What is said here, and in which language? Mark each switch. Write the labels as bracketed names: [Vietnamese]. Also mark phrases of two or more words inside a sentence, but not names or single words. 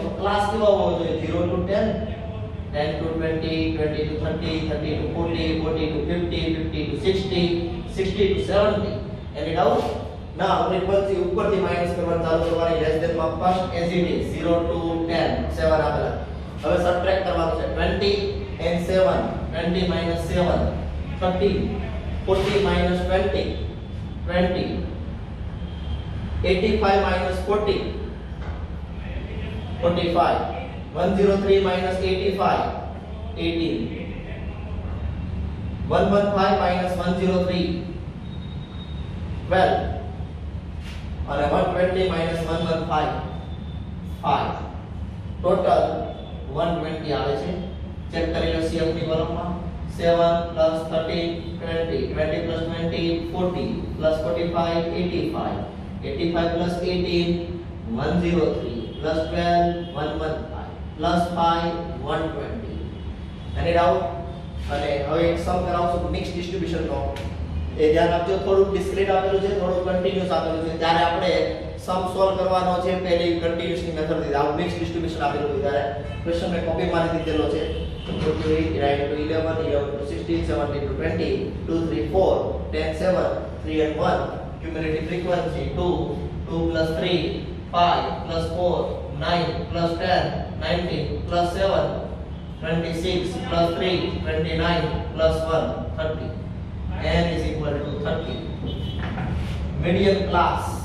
[Gujarati] તો ક્લાસ કેવો હોવો જોઈએ 0 to 10 10 to 20 20 to 30 30 to 40 40 to 50 50 to 60 60 to 70. [English] any doubt? [Gujarati] ના ફ્રીક્વન્સી ઉપરથી માઈનસ કરવાનું ચાલુ કરવાની. [English] less than [Gujarati] માં [English] first as it is 0 to 10 7 આપેલા. [Gujarati] હવે સબટ્રેક્ટ કરવાનું છે 20 and 7 20 minus 7 30 40 minus 20 20 [English] 85 minus 40 45 103 minus 85 18 115 minus 103 12 અને 120 minus 115 5 ટોટલ 120 આવે છે. [Gujarati] ચેક કરી લો CF ની કોલમમાં [English] 7 plus 13 20 20 plus 20 40 plus 45 85 85 plus 18 103 plus 12 115 plus 5 120 any doubt [Gujarati] અને હવે એક સમ કરાવશું [English] mix distribution [Gujarati] નો એ ધ્યાન આપજો થોડું ડિસ્ક્રીટ આપેલું છે થોડું કન્ટીન્યુઅસ આપેલું છે ત્યારે આપણે સમ સોલ્વ કરવાનો છે પહેલી કન્ટીન્યુઅસ ની મેથડ થી આ [English] mix distribution [Gujarati] આપેલું છે ત્યારે ક્વેશ્ચન મે કોપી મારી દીધેલો છે [English] 28 divided to 11 11 to 16 17 to 20 2 3 4 10 7 3 and 1 cumulative frequency 2 2 plus 3 5 plus 4 9 plus 10 19 plus 7 26 plus 3 29 plus 1 30 n is equal to 30 median class